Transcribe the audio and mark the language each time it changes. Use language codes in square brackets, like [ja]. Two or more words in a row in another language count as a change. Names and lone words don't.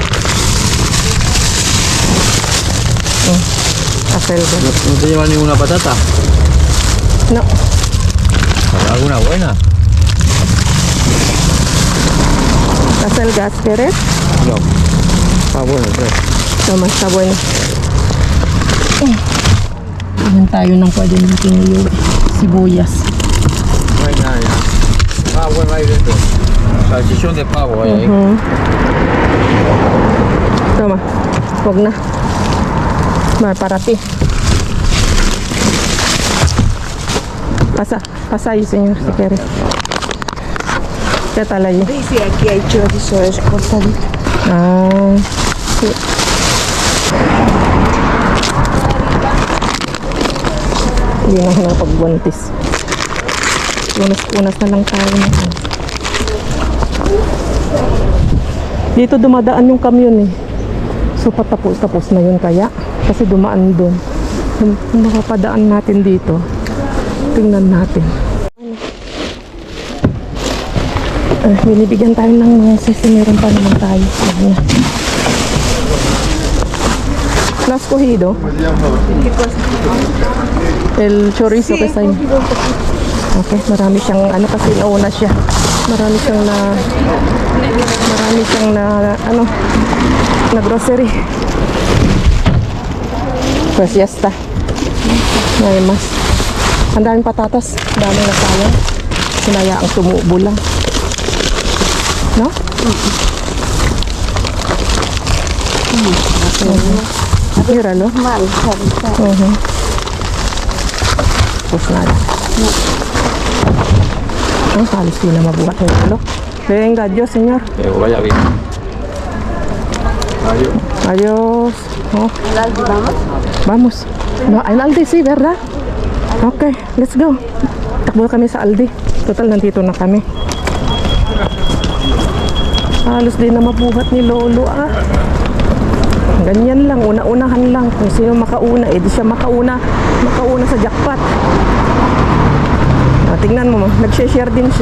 [es] Acelga. ¿No te llevas ninguna patata? No. ¿Habrá alguna buena? Acelgas, ¿quieres? No. Bueno, pues. Toma, está bueno. [tl] Tignan tayo ng pwede natin yung sibuyas. [es] No hay nada ya. Bueno, hay de esto. Salchichón de pavo hay ahí. Toma, [tl] huwag na. [es] Para ti. Pasa ahí, señor, si quieres. ¿Qué tal allí? Sí, aquí hay chorizo, es cortadito. Sí. [tl] Hindi na pagbuantis. Unas na lang tayo. Dito dumadaan yung kamyon eh. So patapos na yun kaya. Kasi dumaan doon. Kung makapadaan natin dito, tingnan natin. Binibigyan tayo ng mga meron pa naman tayo. [es] ¿No has cogido? El chorizo que sa'yo. [tl] Okay, marami siyang ano kasi nauna siya. Marami siyang na grocery. [es] Pues ya está. No hay más. [tl] Ang daming patatas, daming nasayang. Sinayaang tumubo lang. [es] No? Míralo. Mal, [tl] sabi ka. Tapos na. Ang halos di na mabuhat ng ulo. [es] Venga, Dios, señor. Que vaya bien. Adiós. Adiós. Oh, Aldi, vamos. vamos. No, en Aldi, sí, ¿verdad? [en] Okay, let's go. [tl] Takbo kami sa Aldi. Total, nandito na kami. Halos di na mabuhat ni Lolo, ah. Ganyan lang, una-unahan lang. Kung sino makauna, di siya makauna sa jackpot. Tingnan mo, nag-share din siya.